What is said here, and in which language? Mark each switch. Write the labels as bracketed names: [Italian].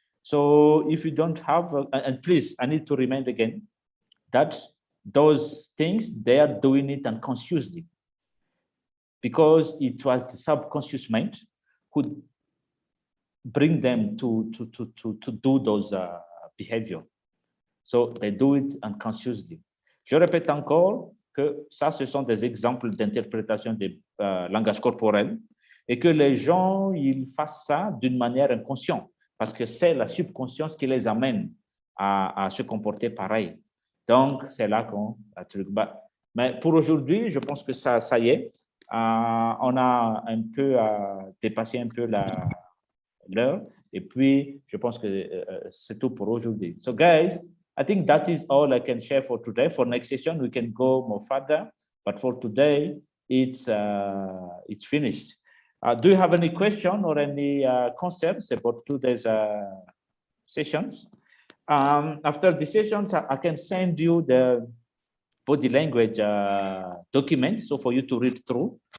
[English] So if you don't have, and please, I need to remind again that those things, they are doing it unconsciously because it was the subconscious mind who bring them to do those behavior. So they do it unconsciously. [French] Je répète encore que ça, ce sont des exemples d'interprétation des langages corporels et que les gens, ils fassent ça d'une manière inconsciente parce que c'est la subconscience qui les amène à se comporter pareil. Donc, c'est là qu'on a truc. Mais pour aujourd'hui, je pense que ça y est. On a un peu dépassé un peu l'heure et puis, je pense que c'est tout pour aujourd'hui. [English] So, guys, I think that is all I can share for today. For next session, we can go more further, but for today, it's finished. Do you have any question or any concerns about today's sessions? After the sessions, I can send you the body language document, so for you to read through.